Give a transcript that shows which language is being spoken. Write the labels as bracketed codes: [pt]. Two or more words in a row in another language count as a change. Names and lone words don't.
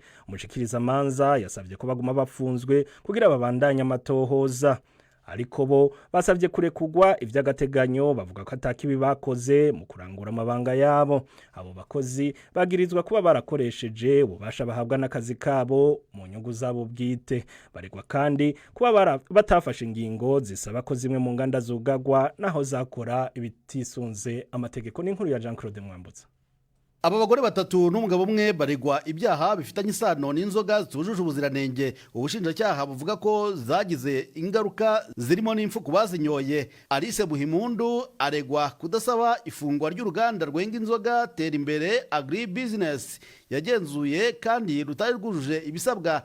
[rn] Umushikiriza manza yasavye ko baguma bafunzwe kugira babandanye amatohoza, ariko bo basavye kurekugwa ivy'agateganyo, bavuga ko atakibi bakoze mu kurangura amabanga yabo. [rw] Abo bakozi bagirizwa kuba barakoresheje ububasha bahabwa n'akazi kabo mu nyungu zabo bwite. Baregwa kandi kuba batafashe ingingo zisaba ko zimwe mu nganda zugagwa naho zakora ibitisunze amategeko. N'inkuru ya Jean Claude Mwambutsa. Aba bagore batatu n'umugabo umwe baregwa ibyaha bifitanye isano n'inzoga zitujuje ubuziranenge. Ubushinjacyaha buvuga ko zagize ingaruka zirimo n'impfu ku bazinyoye. Alice Buhimundu aregwa kudasaba ifungwa ry'uruganda rwenga inzoga Tera Imbere Agri Business yagenzuye kandi rutari rwujuje ibisabwa.